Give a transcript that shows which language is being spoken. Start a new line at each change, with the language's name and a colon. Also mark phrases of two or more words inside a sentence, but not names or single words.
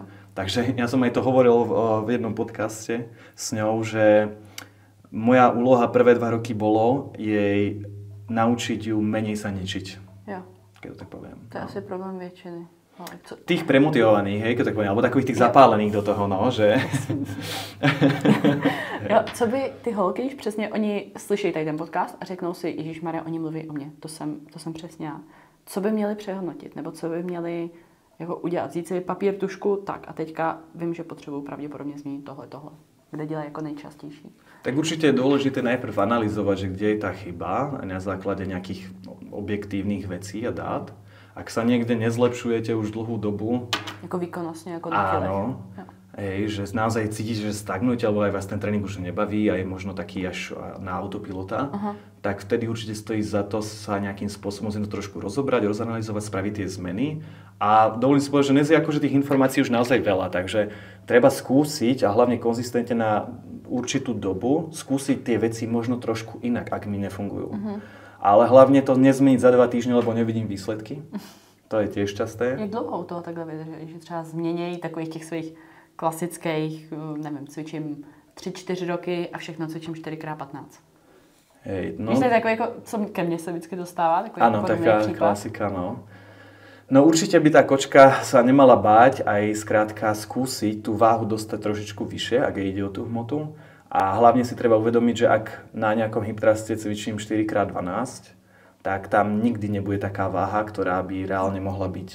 Slovak: Takže ja som aj to hovoril v jednom podcaste s ňou, že moja úloha prvé 2 roky bolo jej naučiť ju menej sa ničiť. Ja. Keď to tak poviem. To je asi problém väčšiny. Tých premotivovaných, hej, keď tak poviem, alebo takových tých zapálených do toho, no, že...
Czech: Jo, co by ty holky, když přesně oni slyší tady ten podcast a řeknou si, Ježišmarja, oni mluví o mně, to jsem přesně já. Co by měli přehodnotit, nebo co by měli jako udělat? Vzít si papír, tušku, tak a teďka vím, že potřebuju pravděpodobně změnit tohle. Kde dělají jako nejčastější?
Slovak: Tak určite je dôležité najprv analyzovať, že kde je tá chyba a na základe nejakých objektívnych vecí a dát. Ak sa niekde nezlepšujete už dlhú dobu... Ako výkonnostne, ako na tele. Áno. Hej, že naozaj cítite, že stagnujete, alebo aj vás ten tréning už nebaví a je možno taký až na autopilota, tak vtedy určite stojí za to sa nejakým spôsobom to trošku rozobrať, rozanalizovať, spraviť tie zmeny. A dovolím si povedať, že dnes je akože tých informácií už naozaj veľa, takže treba skúsiť a hlavne konzistentne na určitú dobu skúsiť tie veci možno trošku inak, ak mi nefungujú. Ale hlavne to nezmeniť za 2 týždne, lebo nevidím výsledky. To je tiež časté.
Czech: Jak dlouho u toho takhle vydrží, že třeba změnějí takových těch svých klasických, nevím, cvičím 3-4 roky a všechno cvičím 4x15.
Slovak: Hej, no.
Czech: Víš, to je takový, jako, co ke mně se vždycky dostává?
Slovak: Áno, taká klasika, no. No určite by tá kočka sa nemala báť aj skrátka skúsiť tú váhu dostať trošičku vyššie, ak ide o tú hmotu. A hlavne si treba uvedomiť, že ak na nejakom hiptraste cvičím 4x12, tak tam nikdy nebude taká váha, ktorá by reálne mohla byť.